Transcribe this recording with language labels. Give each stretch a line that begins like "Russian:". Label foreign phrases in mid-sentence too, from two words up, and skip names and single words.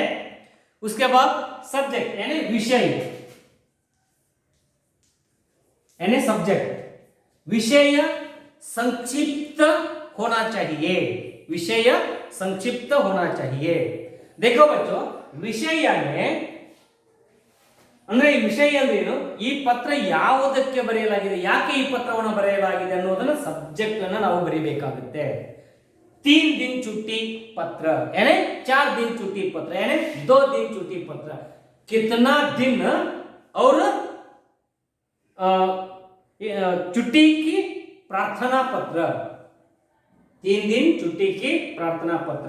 Hindi: उसके बाद सब्जेक्ट यानी विषय, यानी सब्जेक्ट, विषय संक्षिप्त होना चाहिए, विषय संक्षिप्त होना चाहिए। देखो बच्चों,
Kannada: ವಿಷಯ ಅಂದ್ರೆ ಈ ವಿಷಯ ಅಂದ್ರೇನು, ಈ ಪತ್ರ ಯಾವುದಕ್ಕೆ ಬರೆಯಲಾಗಿದೆ, ಯಾಕೆ ಈ ಪತ್ರವನ್ನು ಬರೆಯಲಾಗಿದೆ ಅನ್ನೋದನ್ನ ಸಬ್ಜೆಕ್ಟ್ ಅನ್ನು ನಾವು ಬರೀಬೇಕಾಗುತ್ತೆ।
Hindi: 3 दिन छुट्टी पत्र यानी 4 दिन छुट्टी पत्र यानी 2 दिन छुट्टी पत्र, कितना दिन और छुट्टी की प्रार्थना पत्र, 3 दिन छुट्टी की प्रार्थना पत्र।